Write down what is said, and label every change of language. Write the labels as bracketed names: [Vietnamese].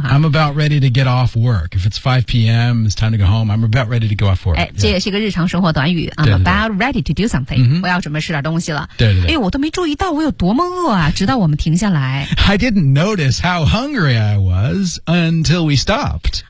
[English] I'm about ready to get off work If it's 5 p.m. It's time to go home I'm about ready to go off work、 [Chinese] 这也是一个日常生活短语 [English] I'm [Chinese] 对对对 [English] about ready to do something、 [Chinese] 我要准备吃点东西了对对对、我都没注意到我有多么饿啊直到我们停下来 [English] I didn't notice how hungry I wasUntil we stopped.